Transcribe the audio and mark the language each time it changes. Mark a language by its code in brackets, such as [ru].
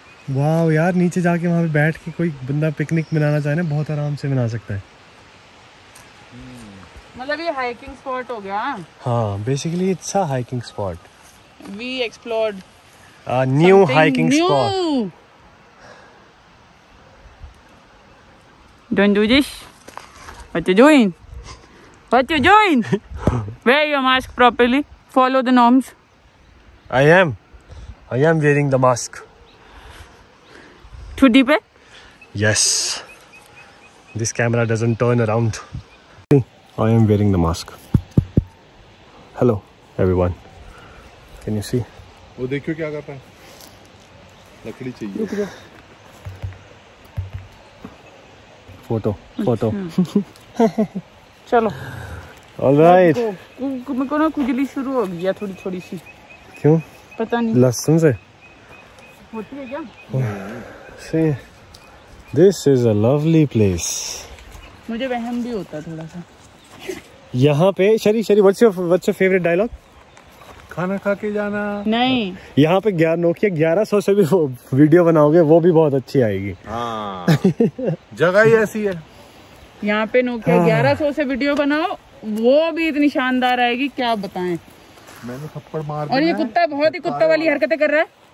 [hi] वाह यार, नीचे जाके वहाँ पे बैठ के कोई बंदा पिकनिक मनाना चाहे ना, बहुत आराम से मना सकता है. मतलब ये हाइकिंग स्पॉट हो गया. [en] हाँ, basically it's a hiking spot. We explored A new something hiking new. spot. Don't do this. What you doing? What you doing? Wear your mask properly. Follow the norms. I am wearing the mask. Too deep? Yes. This camera doesn't turn around. I am wearing the mask. Hello, everyone. Can you see? [hi] वो देखियो क्या करता है. लकड़ी चाहिए. [en] Photo. [hi] चलो. [en] All right. [hi] मेरे को ना खुजली शुरू हो गई है थोड़ी थोड़ी सी. क्यों? पता नहीं. लहसुन से? होती है क्या? [en] See, this is a lovely place. [hi] मुझे वहम भी होता है थोड़ा सा. यहाँ पे शरी, [en] what's your favorite dialogue? [hi] खाना खा के जाना. नहीं. यहाँ पे Nokia 1100 से भी वीडियो बनाओगे वो भी बहुत अच्छी आएगी. हाँ. जगह ही ऐसी है. यहाँ पे Nokia 1100 से वीडियो बनाओ, वो भी इतनी शानदार आएगी क्या बताएं. मैंने थप्पड़ मार. और ये कुत्ता बहुत ही कुत्ता वाली हरकतें कर रहा है.